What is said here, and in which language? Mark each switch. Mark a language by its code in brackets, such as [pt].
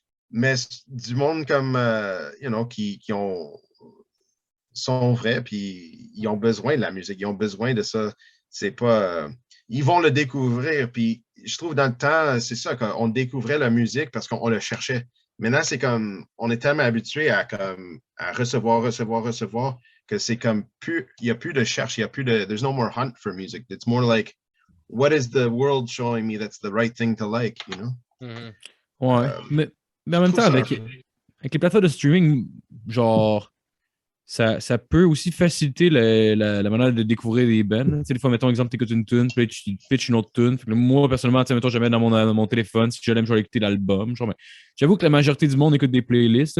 [fr] mais du monde comme, qui sont vrais, puis ils ont besoin de la musique, ils ont besoin de ça. C'est pas... ils vont le découvrir, puis je trouve dans le temps, c'est ça, qu'on découvrait la musique parce qu'on le cherchait. Maintenant, c'est comme, on est tellement habitué à recevoir, que c'est comme il n'y a plus de cherche, il n'y a plus de, [en] there's no more hunt for music. It's more like, what is the world showing me that's the right thing to like, you know? [fr] Ouais, mais en même temps, avec les plateformes de streaming, genre, ça peut aussi faciliter la manière de découvrir des bands. Tu sais, des fois, mettons, exemple, t'écoutes une tune, puis tu pitches une autre tune. Moi, personnellement, tu sais, mettons, jamais dans mon téléphone. Si je l'aime, je vais écouter l'album. Genre, j'avoue que la majorité du monde écoute des playlists.